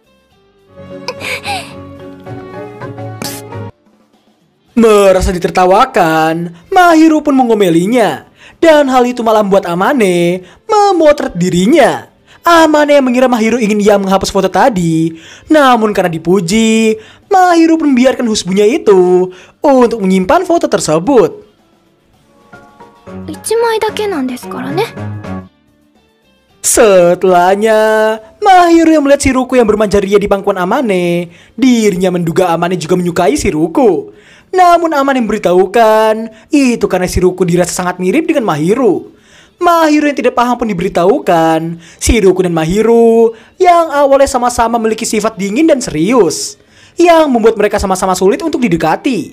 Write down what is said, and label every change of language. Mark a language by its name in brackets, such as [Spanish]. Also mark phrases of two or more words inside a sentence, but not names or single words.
[Indonesian] Merasa ditertawakan, Mahiru pun mengomelinya. Dan hal itu malah membuat Amane memotret dirinya. Amane yang mengira Mahiru ingin ia menghapus foto tadi. Namun karena dipuji, Mahiru pun membiarkan husbunya itu untuk menyimpan foto tersebut. [Japanese] 1 枚だけなんですからね。 [Indonesian] Setelahnya, Mahiru yang melihat Shiruku yang bermanja ria di pangkuan Amane, dirinya menduga Amane juga menyukai Shiruku. Namun Amane memberitahukan itu karena Shiruku dirasa sangat mirip dengan Mahiru. Mahiru yang tidak paham pun diberitahukan Shiruku dan Mahiru yang awalnya sama-sama memiliki sifat dingin dan serius, yang membuat mereka sama-sama sulit untuk didekati.